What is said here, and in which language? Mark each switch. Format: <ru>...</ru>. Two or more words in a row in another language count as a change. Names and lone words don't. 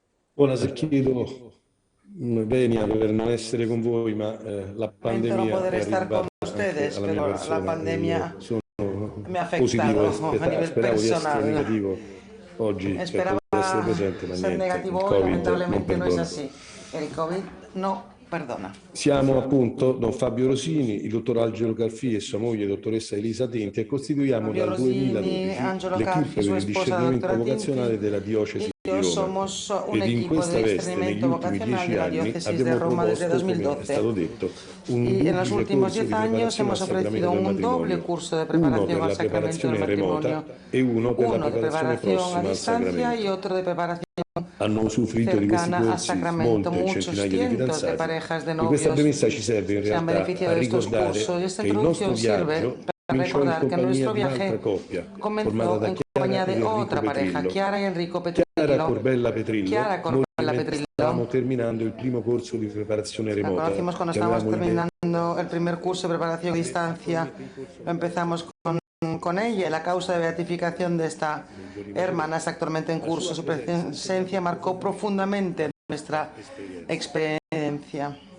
<it>Buonasera, chiedo venia per non essere con voi, ma la</it> <es>Lamento no</es> <it>pandemia</it> <es>poder</es> <it>è</it> <es>estar con</es> <it>arrivata anche</it> <es>ustedes,</es> <it>alla mia</it> <es>pero la</es> <it>persona e</it> <es>pandemia</es> <it>io sono</it> <es>me ha</es> <it>positivo</it> <es>afectado</es> <it>e</it> <es>a nivel</es> <it>speravo di essere</it> <es>personal.</es> <it>negativo oggi, cioè</it> <es>Esperaba</es> <it>poter essere presente, ma</it> <es>ser</es> <it>niente, il</it> <es>negativo y</es> <it>Covid non</it> <es>lamentablemente no es</es> <it>perdona.</it> <es>así. El COVID no perdona.</es> <it>Siamo appunto Don Fabio Rosini, il dottor Angelo Calfì e sua moglie, dottoressa Elisa Tenti, e costituiamo</it> <es>Fabio</es> <it>dal</it> <es>Rosini,</es> <it>2012</it> <es>Angelo</es> <it>l'equipe</it> <es>Calfi,</es> <it>per</it> <es>su</es> <it>il</it> <es>esposa, la</es> <it>discernimento</it> <es>doctora Tinti,</es> <it>vocazionale della</it> <es>y</es> <it>diocesi di</it> <es>yo</es> <it>Roma.</it> <es>somos un</es> <it>Ed in</it> <es>equipo de</es> <it>questa veste, negli</it> <es>discernimiento</es> <it>ultimi</it> <es>vocacional</es> <it>10</it> <es>de la</es> <it>anni,</it> <es>diócesis de</es> <it>abbiamo</it> <es>Roma desde</es> <it>proposto, come è</it> <es>2012.</es> <it>stato detto, un</it> <es>Y en los</es> <it>duplice</it> <es>últimos</es> <it>corso</it> <es>10</es> <it>di</it> <es>años</es> <it>preparazione al</it> <es>hemos</es> <it>sacramento</it> <es>ofrecido</es> <it>del</it> <es>un doble</es> <it>matrimonio,</it> <es>curso de</es> <it>uno</it> <es>preparación</es> <it>per</it> <es>al</es> <it>la</it> <es>sacramento del</es> <it>preparazione</it> <es>matrimonio</es> <it>remota e uno per la</it> <es>uno de</es> <it>preparazione</it> <es>preparación a</es> <it>prossima al</it> <es>distancia y</es> <it>sacramento.</it> <es>otro de preparación</es> <it>Hanno usufruito di questi</it> <es>cercana al</es> <it>corsi</it> <es>sacramento.</es> <it>molte</it> <es>Muchos</es> <it>centinaia di</it> <es>cientos de</es> <it>fidanzati</it> <es>parejas de</es> <it>e questa</it> <es>novios</es> <it>premessa ci serve in</it> <es>se han</es> <it>realtà a</it> <es>beneficiado de estos cursos y</es> <it>ricordare</it> <es>esta</es> <it>che il nostro</it> <es>introducción sirve</es> <it>viaggio</it> <es>para</es> <it>cominciò in</it> <es>recordar que</es> <it>compagnia</it> <es>nuestro</es> <it>di un'altra</it> <es>viaje</es> <it>coppia formata</it> <es>comenzó</es> <it>da</it> <es>en</es> <it>Chiara</it> <es>compañía</es> <it>ed</it> <es>de</es> <it>Enrico</it> <es>otra pareja,</es> <it>Petrillo.</it> <es>Chiara y Enrico</es> <it>Chiara</it> <es>Petrillo.</es> <it>Corbella</it> <es>Chiara</es> <it>Petrillo, noi</it> <es>Corbella</es> <it>mentre stavamo</it> <es>Petrillo</es> <it>terminando il primo corso di preparazione</it> <es>la</es> <it>remota</it> <es>conocimos cuando</es> <it>che</it> <es>estábamos</es> <it>avevamo idea.</it> <es>terminando el primer curso de preparación a distancia. Lo empezamos con ella y la causa de beatificación de esta hermana está actualmente en curso. Su presencia marcó profundamente nuestra experiencia.</es>